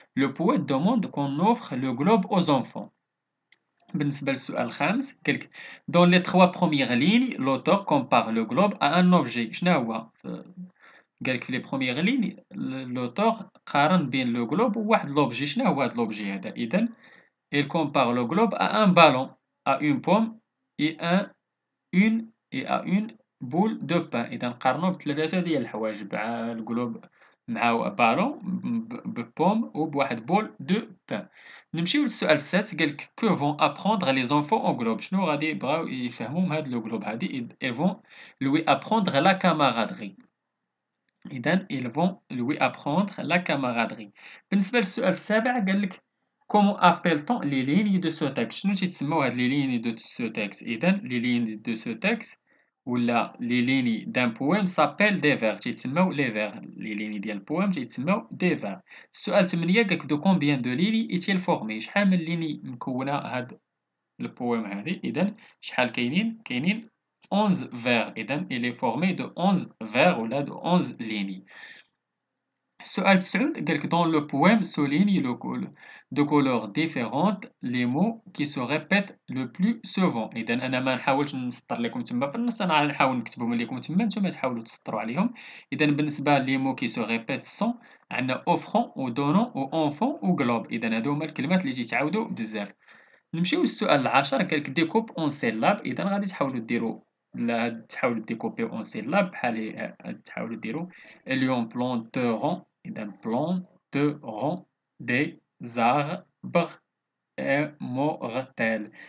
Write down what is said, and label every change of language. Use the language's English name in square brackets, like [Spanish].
[French] Le poète demande qu'on offre le globe aux enfants. [Arabic] بالنسبة للسؤال الخامس قالك [French] dans les trois premières lignes l'auteur compare le globe à un objet. [Arabic] شنو هو قالك في لي بروميير لين [French] l'auteur [Arabic] قارن بين لو globe وواحد لوبجي. شنو هو هاد لوبجي هذا. [French] إذا il compare le globe à un ballon, à une pomme et à une boule de pain. [Arabic] إذا نقارنوه بثلاثة ديال الحوايج، مع القلوب مع بالون ببوم وبواحد بول دو بان. نمشيو للسؤال السادس قالك كو فون ابروندر لي زونفون او غلوب، شنو غادي يبغاو يفهموا من هاد لو غلوب هادي. [French] ils vont lui apprendre la camaraderie. [Arabic] إذا [French] ils vont lui apprendre la camaraderie. [Arabic] بالنسبة للسؤال السابع قالك [French] comment appelle-t-on les lignes de ce texte، [Arabic] شنو تيتسموا هاد [French] les lignes de ce texte. إذا les lignes de ce texte ولا les lignes d'un poème s'appellent des vers، [Arabic] تيتسموا [French] les vers. [Arabic] les lignes ديال البويم تيتسموا des vers. السؤال 8 قالك [French] de combien de lignes est-il formé، [Arabic] شحال من ligne مكونة هاد البويم هادي. إذا شحال كاينين 11 vers. [French] إذا il est formé de 11 vers [Arabic] ولا [French] de 11 lignes. [Arabic] السؤال 9 قالك [French] dans le poème souligne de couleurs différentes les mots qui se répètent le plus souvent. [Arabic] إذا أنا ما نحاولش نسطر لكم تما في النص، أنا غنحاول نكتبهم لكم تما نتوما تحاولوا تسطروا عليهم. إذا بالنسبة لي [French] mots qui se répètent sont [Arabic] عندنا [French] offrant و donnant و enfant و globe. [Arabic] إذا هادو هما الكلمات اللي تيتعاودوا بزاف. نمشيو للسؤال العاشر قالك [French] ديكوب اون سيلاب. [Arabic] إذا غادي تحاولوا ديروا تحاولوا ديكوبيو اون سيلاب بحال تحاولوا ديروا اليوم بلونتورون. [French] إذا planteront des arbres immortels.